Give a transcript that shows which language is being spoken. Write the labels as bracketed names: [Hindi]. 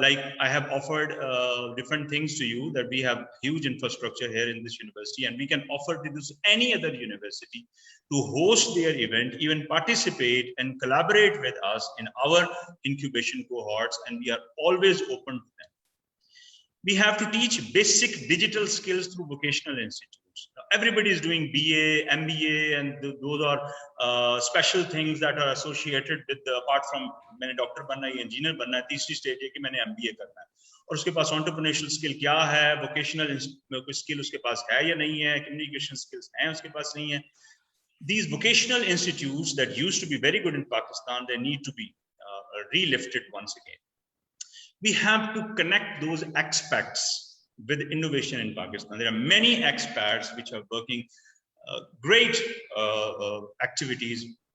[English] Like I have offered different things to you, that we have huge infrastructure here in this university, and we can offer to this any other university to host their event, even participate and collaborate with us in our incubation cohorts, and we are always open to them. We have to teach basic digital skills through vocational institutes. Now, everybody is doing BA, MBA, and those are special things that are associated with apart from [Hindi] मैंने doctor बनना है, engineer बनना है, तीसरी stage है कि मैंने MBA करना है, और उसके पास एंटरप्रेन्योरशिप स्किल क्या है, वोकेशनल कोई स्किल उसके पास है या नहीं है, कम्युनिकेशन स्किल्स हैं उसके पास नहीं है. [English] These vocational institutes that used to be very good in Pakistan, they need to be relifted once again. We have to connect those expats with innovation in Pakistan. There are many expats which are working great activities.